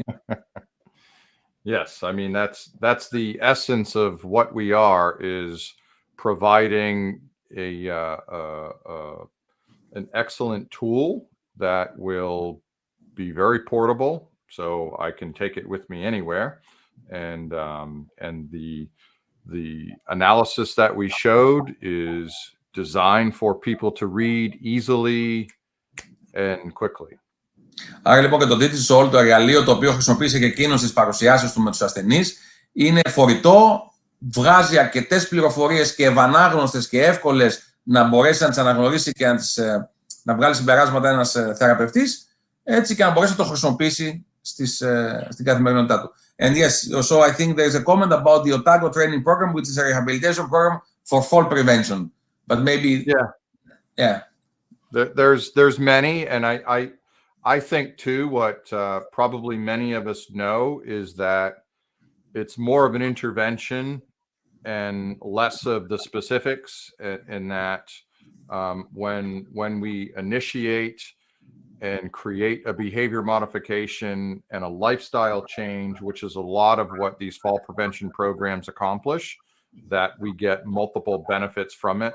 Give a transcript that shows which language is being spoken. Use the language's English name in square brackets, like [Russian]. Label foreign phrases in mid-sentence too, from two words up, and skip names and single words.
[English] Yes, I mean that's the essence of what we are, is providing an excellent tool that will be very portable, so I can take it with me anywhere, and the analysis that we showed is designed for people to read easily and quickly. [Greek] Άρα λοιπόν και το Digital, το εργαλείο το οποίο χρησιμοποίησε και εκείνος στις παρουσιάσεις του με τους ασθενείς, είναι φορητό, βγάζει αρκετές πληροφορίες και ευανάγνωστες και εύκολες να μπορέσει να τις αναγνωρίσει και να βγάλει συμπεράσματα ένας θεραπευτής, έτσι και να μπορέσει να το χρησιμοποιήσει στην καθημερινότητά του. [English] And yes, so I think there's a comment about the Otago training program, which is a rehabilitation program for fall prevention. But maybe, yeah. There's many, and I think too, what probably many of us know is that it's more of an intervention and less of the specifics, in that when we initiate and create a behavior modification and a lifestyle change, which is a lot of what these fall prevention programs accomplish, that we get multiple benefits from it.